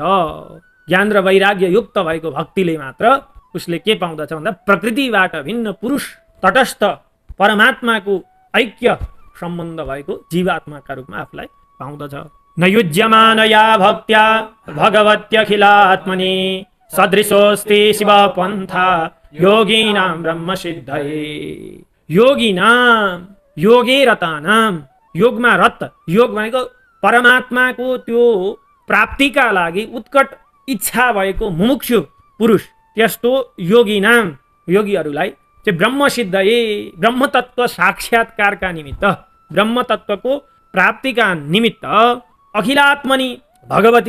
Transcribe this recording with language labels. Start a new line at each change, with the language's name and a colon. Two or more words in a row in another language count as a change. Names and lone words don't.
Nepali: ज्ञान र वैराग्य युक्त भएको भक्तिले मात्र उसले के पाउँदछ भन्दा प्रकृतिबाट भिन्न पुरुष तटस्थ परमात्माको ऐक्य सम्बन्ध भएको जीवात्माका रूपमा आफूलाई पाउँदछ।
Sanskrit: न युज्यमानया भक्त्या भगवत्यखिलात्मनि सदृशोऽस्ति शिव पन्था योगिनां ब्रह्मसिद्धये। योगे रतानाम
Nepali: योगमा रत योग भनेको परमात्माको त्यो प्राप्तिका लागि उत्कट इच्छा भएको मुमुक्षु पुरुष त्यस्तो योगीहरूलाई चाहिँ ब्रह्मसिद्धये ब्रह्मतत्व साक्षात्कारका निमित्त ब्रह्मतत्वको प्राप्तिका निमित्त
Sanskrit: अखिलात्मनि भगवती